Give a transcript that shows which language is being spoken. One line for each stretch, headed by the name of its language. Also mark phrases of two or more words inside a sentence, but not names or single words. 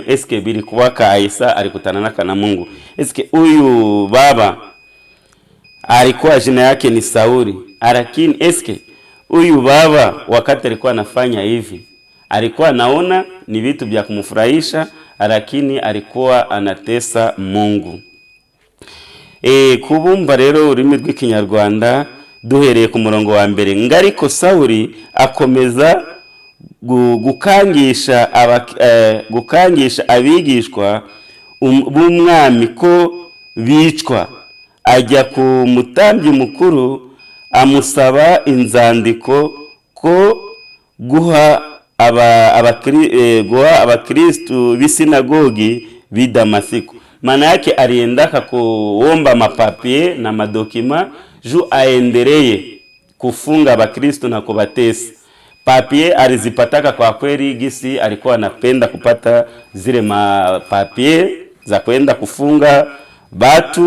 Swahili: Eske bilikuwa kaisa alikutanana na Mungu? Eske huyu baba alikuwa jina yake ni Sauli, lakini eske huyu baba wakati alikuwa anafanya hivi alikuwa naona ni vitu vya kumfurahisha, lakini alikuwa anatesa Mungu?
Kinyarwanda: Kubumba rero ururimi rw'ikinyarwanda duhereye ku murongo wa mbere. Ngariko Sauli akomeza gukangisha abigishwa b'umwami ko bicwa. Ajya ku mutambyi mukuru amusaba inzandiko ko guha abakristu b'isinagogi b'i Damasiko.
Swahili: Maana yake aliendaka kuomba mapapie na madokima juu aendelee kufunga abakristu na kubatesa. Papie alizipataka kwa kweli gisi alikuwa anapenda kupata zile mapapie za kwenda kufunga batu.